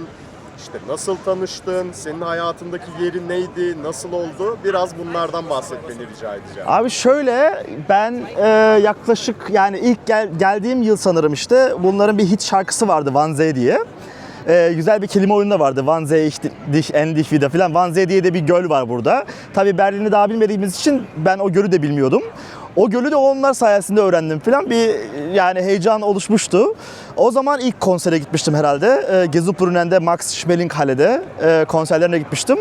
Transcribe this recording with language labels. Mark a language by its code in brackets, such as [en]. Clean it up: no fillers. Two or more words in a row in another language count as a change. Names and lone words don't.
[tr] İşte nasıl tanıştın? Senin hayatındaki yeri neydi? Nasıl oldu? Biraz bunlardan bahsetmeni rica edeceğim. Abi şöyle, ben yaklaşık yani ilk geldiğim yıl sanırım işte bunların bir hit şarkısı vardı, Wannsee diye. Güzel bir kelime oyunu da vardı. [de] Wannsee, dich endlich wieder falan. [tr] Wannsee diye de bir göl var burada. Tabii Berlin'i daha bilmediğimiz için ben o gölü de bilmiyordum. O gölü de onlar sayesinde öğrendim falan. Bir yani heyecan oluşmuştu. O zaman ilk konsere gitmiştim herhalde. Gezubrunen'de Max Schmelinghalle'de konserlerine gitmiştim.